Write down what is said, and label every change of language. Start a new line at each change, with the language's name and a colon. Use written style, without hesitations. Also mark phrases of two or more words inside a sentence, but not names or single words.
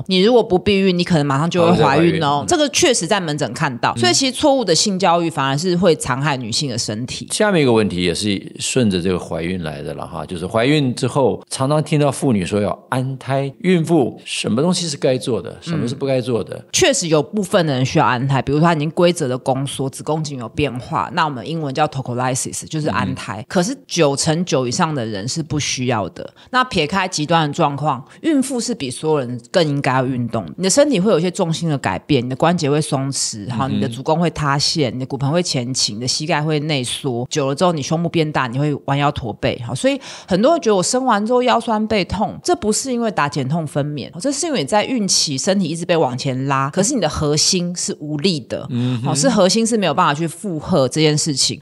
Chinese: 你如果不避孕，你可能馬上就會懷孕哦。這個確實在門診看到，所以其實錯誤的性教育反而是會殘害女性的身體。下面一個問題也是順着這個懷孕來的了哈，就是懷孕之後常常聽到婦女說要安胎，孕婦什麼東西是該做的，什麼是不該做的？確實有部分的人需要安胎，比如說他已經規則的宮縮，子宮頸有變化，那我們英文叫 tocolysis，就是安胎。可是9%以上的人是不需要的。那撇開極端的狀況，孕婦是比所有人更應該要運動。你的身體會有一些重心的改變，你的關節會鬆弛，好，你的足弓會塌陷，你的骨盆會前傾，你的膝蓋會內縮，久了之後你胸部變大，你會彎腰駝背。好，所以很多人覺得我生完之後腰痠背痛，這不是因為打減痛分娩，這是因為你在孕期身體一直被往前拉，可是你的核心是無力的，是核心是沒有辦法去負荷這件事情。